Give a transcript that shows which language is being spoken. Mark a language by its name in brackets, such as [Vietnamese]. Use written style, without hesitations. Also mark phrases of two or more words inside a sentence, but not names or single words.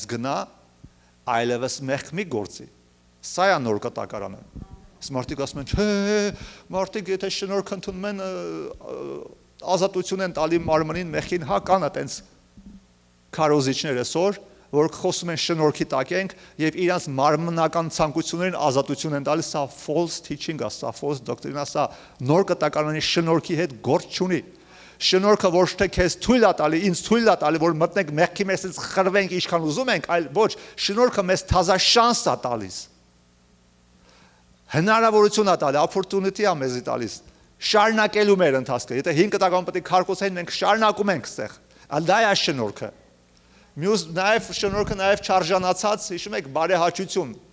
[Armenian] գնա այլևս մեղ մի գործի։ Սա է նոր կտակարանը։ Մարդիկ ասում են, չէ, մարդիկ եթե շնորհք ընդունում են ազատություն են տալի մարմնին մեղքին, հա կան այտենց քարոզիչներ այսօր, որ խոսում են շնորհքի տակ ենք եւ իրանց մարմնական ցանկություններին ազատություն են տալիս, սա [English] false teaching [Armenian] է, սա [English] false doctrine [Armenian] է, սա նոր կտակարանի շնորհքի հետ գործ չունի։ Շնորհքը ոչ թե քեզ թույլ է տալի, ինձ թույլ է տալի, որ մտնենք մեղքի մեջից խրվենք ինչքան ուզում ենք, այլ ոչ, շնորհքը մեզ թազա շանս է տալիս։ Հնարավորություն է տալի, opportunity է մեզի տալիս։ Շարունակելու մեր ընթացքը։ Եթե 5 տական պետք է քարկոսային մենք շարունակում ենք ստեղ։ Դա է շնորհքը։ Մյուս նաև շնորհքը նաև չարժանացած, հիշում եք, բարեհաճություն։